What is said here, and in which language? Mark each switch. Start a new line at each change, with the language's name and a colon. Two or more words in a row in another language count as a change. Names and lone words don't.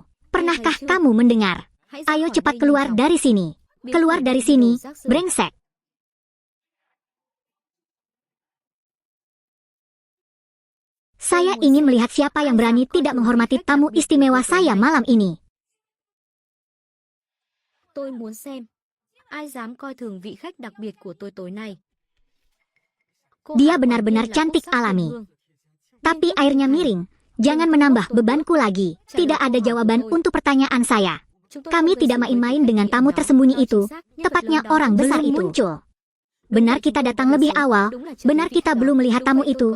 Indonesian: Pernahkah kamu mendengar? Ayo cepat keluar dari sini. Keluar dari sini, brengsek. Saya ingin melihat siapa yang berani tidak menghormati tamu istimewa saya malam ini.
Vietnamese: Tôi muốn xem ai dám coi thường vị khách đặc biệt của tôi tối nay.
Indonesian: Dia benar-benar cantik alami. Tapi airnya miring. Jangan menambah bebanku lagi. Tidak ada jawaban untuk pertanyaan saya. Kami tidak main-main dengan tamu tersembunyi itu. Tepatnya orang besar itu muncul. Benar kita datang lebih awal. Benar kita belum melihat tamu itu.